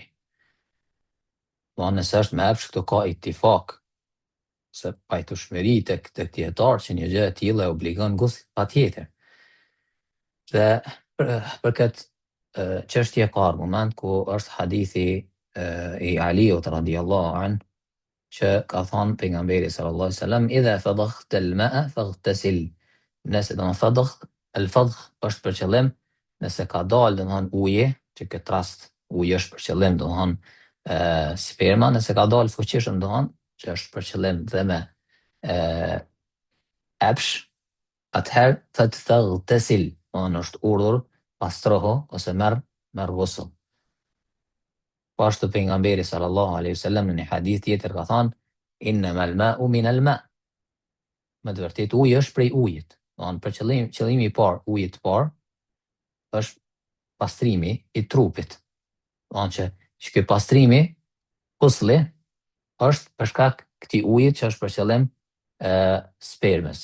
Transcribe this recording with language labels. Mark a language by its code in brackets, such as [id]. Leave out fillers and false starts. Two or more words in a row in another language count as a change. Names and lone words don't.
[sq] Domethënë nëse është me epsh, këtu ka ittifak se pajtueshmëri tek dietar që një gjë e tillë e obligon gusl patjetër. Dhe për këtë çështje ka argument ku është hadithi i Aliut [ar] رضي الله عنه [sq] që ka thënë pejgamberi [ar] صلى الله عليه وسلم إذا فضخت الماء فاغتسل. [sq] Nëse do të fadagh, al-fadgh është për qëllim nëse ka dalë domthon uji, që këtë rast uji është për qëllim domthon sperma, nëse ka dalë fuqishëm domthon që është për qëllim dhe me epsh, atëherë thot faghtasil, domthon është urdhër pastroho ose merr ghusull. Po ashtu pejgamberi [ar] صلى الله عليه وسلم [sq] në një hadith tjetër ka thënë [ar] إنما الماء من الماء'. [sq] Me të vërtetë uji është prej ujit. Domthon për qëllimi i parë, uji i parë është pastrimi i trupit. Domthon që ky pastrimi gusli është për shkak këtij ujit që është për qëllim spermës.